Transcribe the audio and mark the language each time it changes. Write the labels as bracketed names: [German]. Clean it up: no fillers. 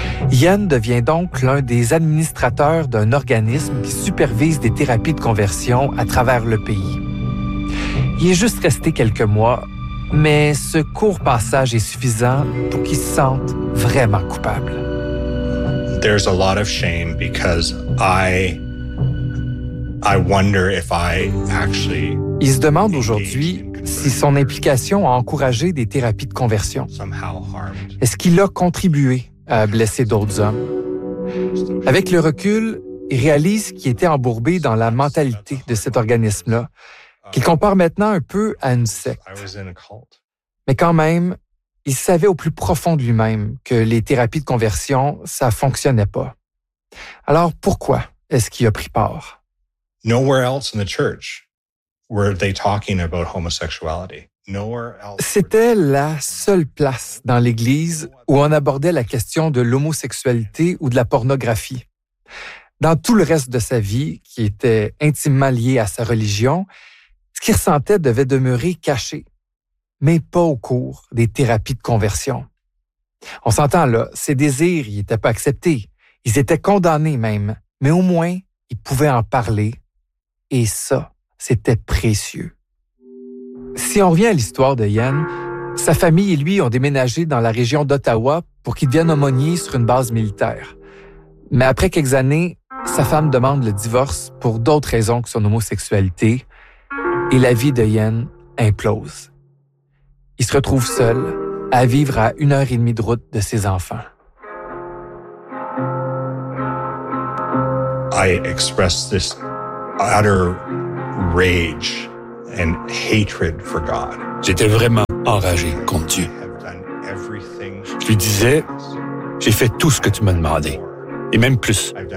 [French] Yann devient donc l'un des administrateurs d'un organisme qui supervise des thérapies de conversion à travers le pays. Il est juste resté quelques mois, mais ce court passage est suffisant pour qu'il se sente vraiment coupable. [English] There's a lot of shame because I wonder if I actually. [French] Il se demande aujourd'hui si son implication a encouragé des thérapies de conversion. Est-ce qu'il a contribué à blesser d'autres hommes? Avec le recul, il réalise qu'il était embourbé dans la mentalité de cet organisme-là, qu'il compare maintenant un peu à une secte. Mais quand même, il savait au plus profond de lui-même que les thérapies de conversion, ça fonctionnait pas. Alors pourquoi est-ce qu'il a pris part? [English] Nowhere else in the church. Were they talking about homosexuality? Nowhere else. [French] C'était la seule place dans l'Église où on abordait la question de l'homosexualité ou de la pornographie. Dans tout le reste de sa vie, qui était intimement lié à sa religion, ce qu'il ressentait devait demeurer caché, mais pas au cours des thérapies de conversion. On s'entend là, ses désirs n'y étaient pas acceptés, ils étaient condamnés même, mais au moins, il pouvait en parler, et ça, c'était précieux. Si on revient à l'histoire de Yann, sa famille et lui ont déménagé dans la région d'Ottawa pour qu'il devienne aumônier sur une base militaire. Mais après quelques années, sa femme demande le divorce pour d'autres raisons que son homosexualité et la vie de Yann implose. Il se retrouve seul à vivre à 1h30 de route de ses enfants. [English] I express this utter rage and hatred for God. [French] J'étais vraiment enragé contre Dieu. Je lui disais, j'ai fait tout ce que tu m'as demandé, et même plus.